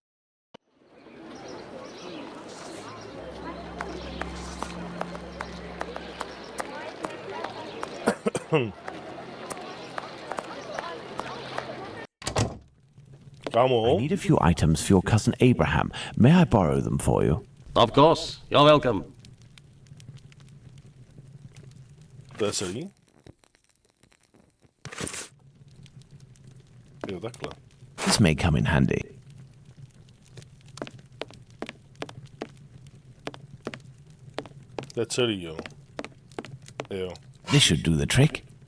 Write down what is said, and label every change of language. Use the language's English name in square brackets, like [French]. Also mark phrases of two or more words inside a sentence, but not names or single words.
[Czech] Kámo, [English] I need a few items for your cousin Abraham. May I borrow them for you? Of course, you're welcome. [Czech] to je celý? Jo, takhle. [English] This may come in handy. [Czech] To je celý, jo. Jo. [English] This should do the trick.